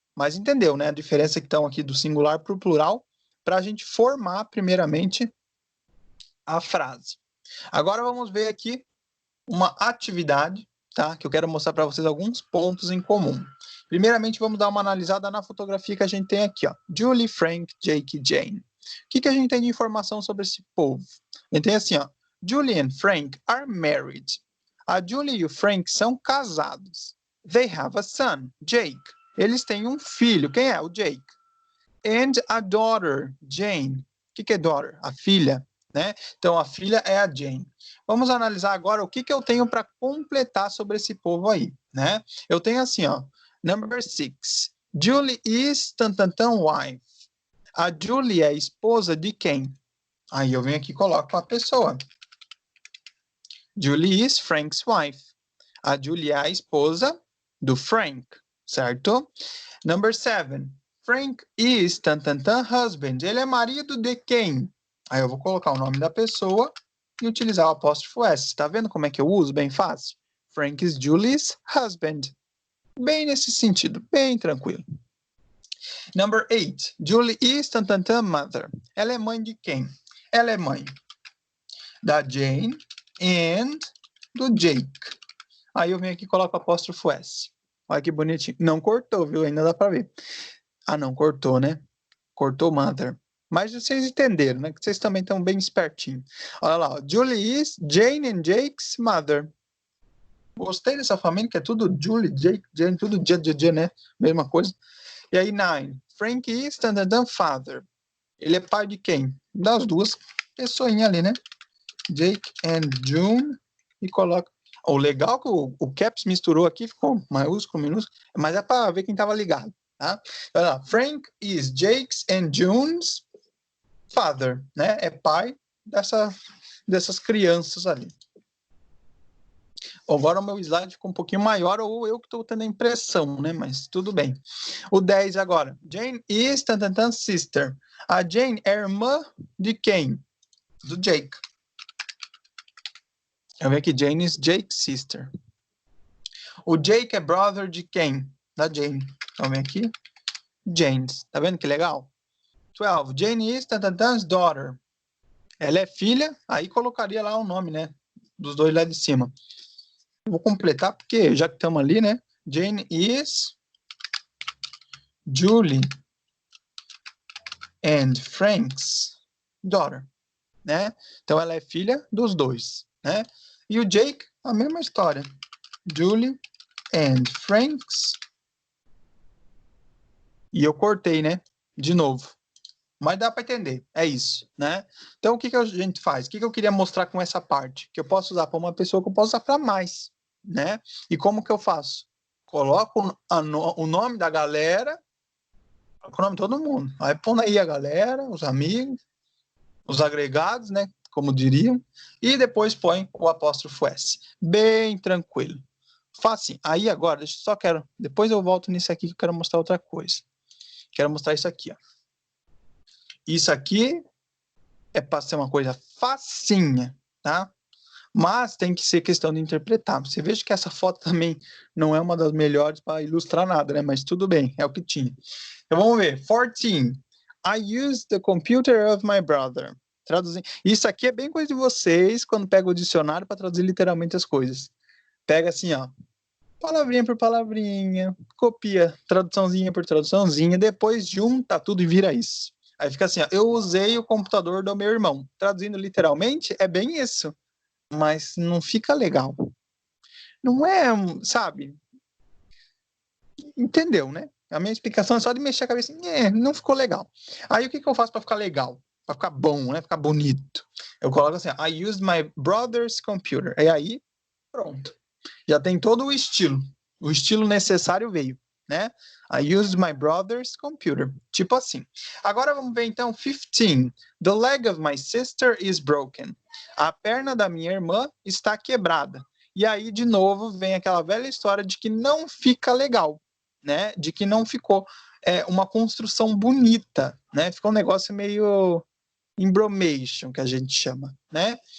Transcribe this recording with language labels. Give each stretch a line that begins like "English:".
Portuguese: Mas entendeu, né? A diferença que estão aqui do singular para o plural, para a gente formar, primeiramente, a frase. Agora vamos ver aqui uma atividade, tá? Que eu quero mostrar para vocês alguns pontos em comum. Primeiramente, vamos dar uma analisada na fotografia que a gente tem aqui, ó. Julie, Frank, Jake e Jane. O que a gente tem de informação sobre esse povo? A gente tem assim, ó.
English: Julie and Frank are married.
Portuguese: A Julie e o Frank são casados.
English: They have a son, Jake.
Portuguese: Eles têm um filho. Quem é? O Jake.
English: And a daughter, Jane.
Portuguese: O que é daughter? A filha, né? Então, a filha é a Jane. Vamos analisar agora o que eu tenho para completar sobre esse povo aí, né? Eu tenho assim, ó.
English: Number 6. Julie is wife.
Portuguese: A Julie é esposa de quem? Aí eu venho aqui e coloco a pessoa.
English: Julie is Frank's wife.
Portuguese: A Julie é a esposa do Frank, certo? Number 7.
English: Frank is husband.
Portuguese: Ele é marido de quem? Aí eu vou colocar o nome da pessoa e utilizar o apóstrofo S. Tá vendo como é que eu uso? Bem fácil.
English: Frank is Julie's husband.
Portuguese: Bem nesse sentido, bem tranquilo. Number 8.
English: Julie is mother.
Portuguese: Ela é mãe de quem? Ela é mãe da Jane and do Jake. Aí eu venho aqui e coloco o apóstrofo S. Olha que bonitinho. Não cortou, viu? Ainda dá pra ver. Ah, não, cortou, né? Cortou mother. Mas vocês entenderam, né? Que vocês também estão bem espertinhos. Olha lá, ó.
English: Julie is Jane and Jake's mother.
Portuguese: Gostei dessa família, que é tudo Julie, Jake, Jane, tudo dia, né? Mesma coisa. E aí, 9.
English: Frank is father.
Portuguese: Ele é pai de quem? Das duas pessoinhas ali, né? Jake and June. E coloca. O legal que o Caps misturou aqui, ficou maiúsculo, minúsculo, mas é para ver quem estava ligado, tá? Olha lá.
English: Frank is Jake's and June's father, né?
Portuguese: É pai dessas crianças ali. Agora o meu slide ficou um pouquinho maior, ou eu que estou tendo a impressão, né? Mas tudo bem. O 10 agora.
English: Jane is sister.
Portuguese: A Jane é irmã de quem? Do Jake. Eu vejo aqui,
English: Jane is Jake's sister.
Portuguese: O Jake é brother de quem? Da Jane. Então vem aqui. Jane's. Tá vendo que legal? 12.
English: Jane is daughter.
Portuguese: Ela é filha, aí colocaria lá o nome, né? Dos dois lá de cima. Vou completar, porque já que estamos ali, né?
English: Jane is Julie and Frank's daughter, né?
Portuguese: Então ela é filha dos dois, né? E o Jake, a mesma história.
English: Julie and Frank's.
Portuguese: E eu cortei, né? De novo. Mas dá para entender, é isso, né? Então o que a gente faz? O que eu queria mostrar com essa parte? Que eu posso usar para uma pessoa, que eu posso usar para mais, né? E como que eu faço? Coloco o nome da galera, o nome de todo mundo. Aí põe aí a galera, os amigos, os agregados, né? Como diriam. E depois põe o apóstrofo S. Bem tranquilo. Facinho. Aí agora, depois eu volto nisso aqui que eu quero mostrar outra coisa. Quero mostrar isso aqui, ó. Isso aqui é para ser uma coisa facinha, tá? Mas tem que ser questão de interpretar. Você veja que essa foto também não é uma das melhores para ilustrar nada, né? Mas tudo bem, é o que tinha. Então vamos ver. 14.
English: I use the computer of my brother.
Portuguese: Traduzindo. Isso aqui é bem coisa de vocês quando pega o dicionário para traduzir literalmente as coisas. Pega assim, ó. Palavrinha por palavrinha, copia traduçãozinha por traduçãozinha, depois junta tudo e vira isso. Aí fica assim, ó, eu usei o computador do meu irmão. Traduzindo literalmente, é bem isso. Mas não fica legal. Não é, sabe? Entendeu, né? A minha explicação é só de mexer a cabeça. Não ficou legal. Aí o que eu faço para ficar legal? Para ficar bom, né? Ficar bonito. Eu coloco assim,
English: I used my brother's computer.
Portuguese: E aí, pronto. Já tem todo o estilo. O estilo necessário veio, né?
English: I used my brother's computer.
Portuguese: Tipo assim. Agora vamos ver então 15.
English: The leg of my sister is broken.
Portuguese: A perna da minha irmã está quebrada. E aí, de novo, vem aquela velha história de que não fica legal, né? De que não ficou uma construção bonita, né? Ficou um negócio meio embromation, que a gente chama, né?